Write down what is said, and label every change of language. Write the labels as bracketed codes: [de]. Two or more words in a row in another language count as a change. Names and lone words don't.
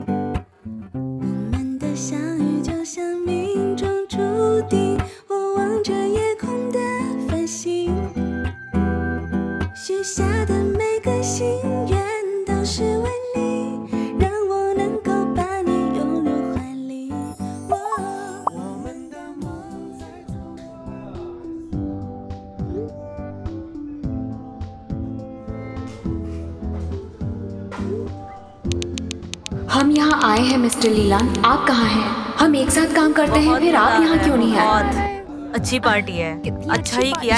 [zh] 我们的相遇就像命中注定，我望着夜空的繁星，许下的每个心愿都是为你，让我能够把你拥入怀里。我们的梦在 [hi] हम यहाँ आए हैं मिस्टर लीलान, आप कहाँ हैं? हम एक साथ काम करते हैं, फिर आप यहाँ क्यों नहीं आए? अच्छी पार्टी है, अच्छा ही किया।